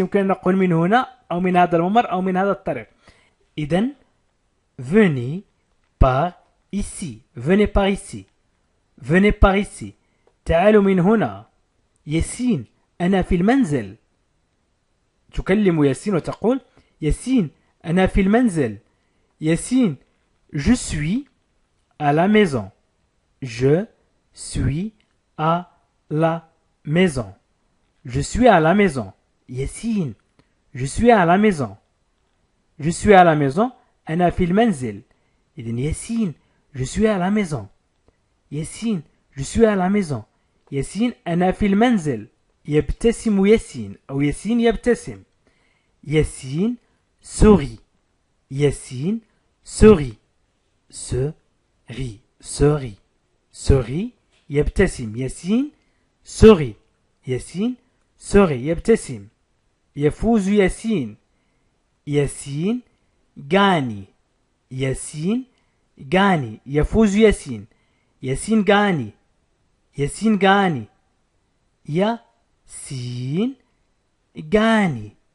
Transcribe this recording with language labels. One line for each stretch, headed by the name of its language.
Arabic: يمكن نقول من هنا أو من هذا الممر أو من هذا الطريق. إذن
French: venez par ici. Venez par ici. Venez par ici.
Arabic: تعالوا من هنا. ياسين أنا في المنزل. تكلم ياسين وتقول ياسين أنا في المنزل.
French: ياسين je suis à la maison. Je suis à la maison. Je suis à la maison. ياسين je suis à la maison. Je suis à la maison.
Arabic: أنا في المنزل.
French: إذن ياسين je suis à la maison. ياسين je suis à la maison.
Arabic: ياسين أنا في المنزل. يبتسم ياسين أو ياسين يبتسم.
French: ياسين sourit. ياسين sourit. sourit. sourit. sourit
Arabic: يبتسم.
French: ياسين sourit. ياسين sourit
Arabic: يبتسم. يفوز ياسين.
French: ياسين gagne. ياسين gagne.
Arabic: يفوز ياسين.
French: ياسين gagne. ياسين gagne. ياسين gagne.